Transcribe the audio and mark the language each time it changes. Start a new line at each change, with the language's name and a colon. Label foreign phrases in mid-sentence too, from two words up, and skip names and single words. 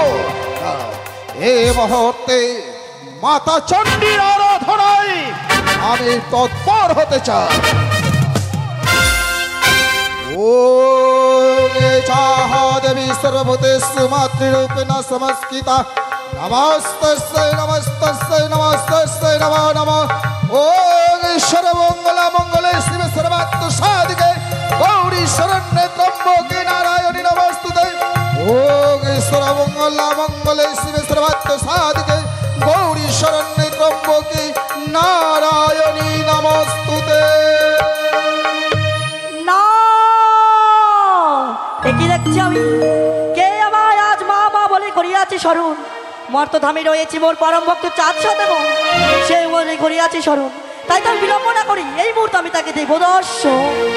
Bangla: এই মুহূর্তে মাতা চণ্ডীর আরাধনায় আমি তৎপর হতে চাই।
Sanskrit: ওম চাহা দেবী সর্বভূতেষু মাতৃরূপেণ সংস্থিতা নমস্তস্যৈ নমস্তস্যৈ নমস্তস্যৈ নমো নমঃ। ওম সর্বমঙ্গলা মঙ্গলে শিবে সর্বাত্ম সাধিকে গৌরী শরণ্যে ত্র্যম্বকে নারায়ণী নমস্তুতে। ওম সর্বমঙ্গলা মঙ্গলে শিবে সর্বাত্ম সাধিকে গৌরী শরণ্যে ত্র্যম্বকে নারায়ণী নমস্তুতে।
Bangla: কি দেখছি আমি? কে আমায় আজ মা মা বলে করিয়াছে স্মরণ? মর্তধামে রয়েছে মোর পরম ভক্ত চাঁদ সওদাগর, সে বলে করিয়াছে স্মরণ। তাই তো আমি বিলম্ব না করি এই মুহূর্তে আমি তাকে দেব দর্শন।